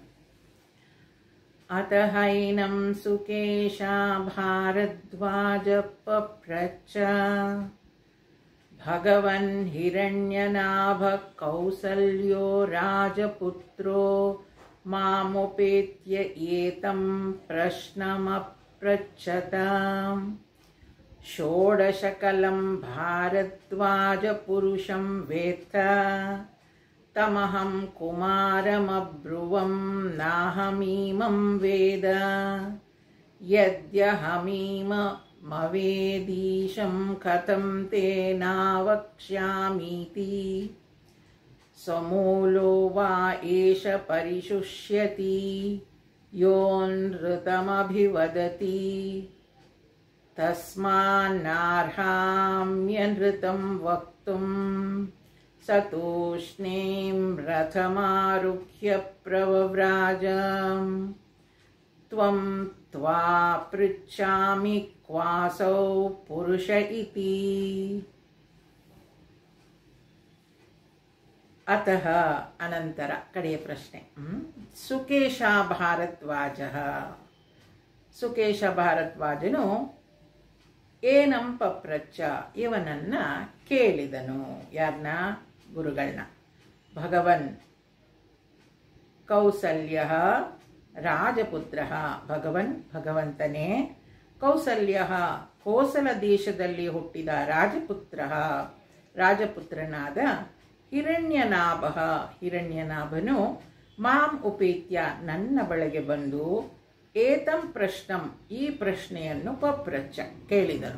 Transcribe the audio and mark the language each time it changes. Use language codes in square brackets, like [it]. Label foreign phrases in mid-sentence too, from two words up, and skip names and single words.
[sa] ಅತಹೈನಂ ಸುಕೇಶ ಭಾರದ್ವಾಜ ಪಪ್ರಚ್ಚ ಭಗವನ್ ಹಿರಣ್ಯನಾಭ ಕೌಸಲ್ಯೋ ರಾಜಪುತ್ರೋ ಮಾಮುಪೇತ್ಯ ಏತಂ ಪ್ರಶ್ನಮಪೃಚ್ಛತ. ಷೋಡಶಕಲಂ ಭಾರದ್ವಾಜ ಪುರುಷಂ ವೇತ್ತ ತಮಹಂ ಕುಮಾರಮಬ್ರುವಂ ನಾಹಮೀಮಂ ವೇದ ಯದ್ಯಹಮೀಮವೇದೀಶಂ ಕಥಂ ತೇನಾವಕ್ಷ್ಯಾಮೀತಿ. ಸಮೂಲೋ ವಾ ಏಷ ಪರಿಶುಷ್ಯತಿ ಯೋನೃತಮಭಿವದತಿ ತಸ್ಮಾನ್ನಾರ್ಹಾಮ್ಯನೃತಂ ವಕ್ತುಂ ಸತೂಷ್ಣೀಂ ರಥಮಾರುಹ್ಯ ಪ್ರವ್ರಾಜ. ತ್ವಂ ತ್ವಾ ಪೃಚ್ಛಾಮಿ ಕ್ವಾಸೌ ಪುರುಷ ಇತಿ. [kn] ಅತಃ ಅನಂತರ ಕಡೆಯ ಪ್ರಶ್ನೆ. ಸುಕೇಶ ಭಾರದ್ವಾಜ, ಸುಕೇಶ ಭಾರದ್ವಾಜನು [sa] ಏನಂ ಪಪ್ರಚ್ಚ [kn] ಇವನನ್ನ ಕೇಳಿದನು. ಯಾರನ್ನ? ಗುರುಗಳನ್ನ. [sa] ಭಗವನ್ ಕೌಸಲ್ಯ ರಾಜಪುತ್ರ, [kn] ಭಗವನ್ ಭಗವಂತನೇ, ಕೌಸಲ್ಯ ಕೋಸಲ ದೇಶದಲ್ಲಿ ಹುಟ್ಟಿದ ರಾಜಪುತ್ರ ರಾಜಪುತ್ರನಾದ ಹಿರಣ್ಯನಾಭ ಹಿರಣ್ಯನಾಭನು [sa] ಮಾಂ ಉಪೇತ್ಯ [kn] ನನ್ನ ಬಳಿಗೆ ಬಂದು [sa] ಏತಂ ಪ್ರಶ್ನಂ [kn] ಈ ಪ್ರಶ್ನೆಯನ್ನು ಪಪ್ರಚ್ಚ ಕೇಳಿದನು.